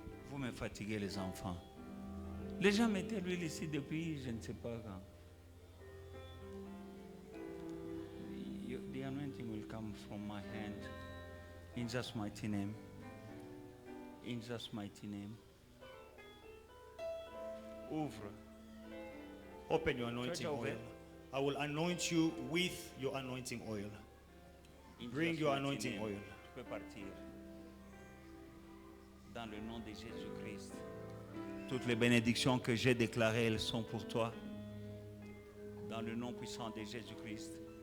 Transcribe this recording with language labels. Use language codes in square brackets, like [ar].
[fr] Vous me fatiguez les enfants. Les gens mettaient l'huile ici depuis je ne sais pas quand. [en] The anointing will come from my hand. In Jesus' mighty name. In Jesus' mighty name. [fr] Ouvre. [en] Open your anointing oil. I will anoint you with your anointing oil. In Bring Jesus' your mighty anointing name. oil. [fr] Tu peux partir. Dans le nom de Jésus-Christ. Toutes les bénédictions que j'ai déclarées, elles sont pour toi. Dans le nom puissant de Jésus-Christ.